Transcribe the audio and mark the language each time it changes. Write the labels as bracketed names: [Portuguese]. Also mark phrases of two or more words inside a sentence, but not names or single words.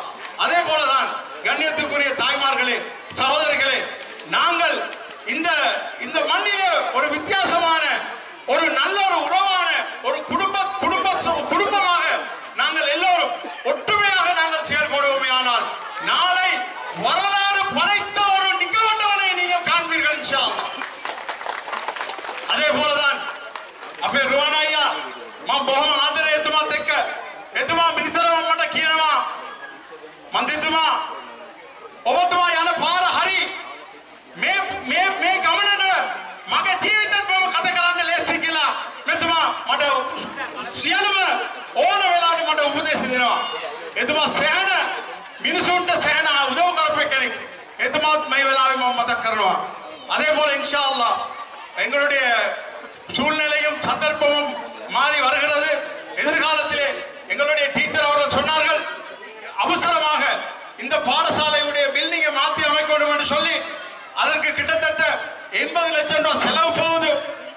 [Tamil] அதே போலதான் கண்ணியத்துக்குரிய தாய்மார்களே, சகோதரிகளே, நாங்கள் இந்த மண்ணிலே ஒரு வித்தியாசமான ஒரு நல்ல ஒரு உறவான ஒரு குடும்பமாக நாங்கள் எல்லோரும் ஒற்றுமையாக நாங்கள் செயல்படுவோமே. ஆனால் நாளை வரலாறு படைத்த ஒரு நிக்கவட்டவனை நீங்கள் காண்பீர்கள் [Arabic] إن شاء الله. [Tamil] அதே போலதான் [Sinhala] අපේ රුවනයියා මම බොහොම ආදරේ එතුමාත් එක්ක එතුමා මිනිතරම මට කියනවා මන්දිතුමා ඔබතුමා යන පාර හරි මේ ගමනට මගේ ජීවිතේත් මම කතා කරන්න ලෑස්ති කියලා මෙතුමා මට සියලුම ඕන වෙලාවට මට උපදෙස් දෙනවා. එතුමා සෑහෙන මිනිසුන්ට සෑහෙන උදව් කරපු කෙනෙක්. එතුමාත් මේ වෙලාවේ මම මතක් කරනවා. [Tamil] அதே போல [Arabic] إن شاء الله [Tamil] எங்களுடைய சூழ்நிலையும் சந்தர்ப்பமும் மாறி வருகிறது. எதிர்காலத்திலே எங்களுடைய டீச்சர் அவர்கள் சொன்னார்கள், அவசரமாக இந்த பாடசாலையுடைய பில்டிங்கை மாற்றி அமைக்க வேண்டும் என்று சொல்லி அதற்கு கிட்டத்தட்ட 80 லட்சம் ரூபாய் செலவு போகுது.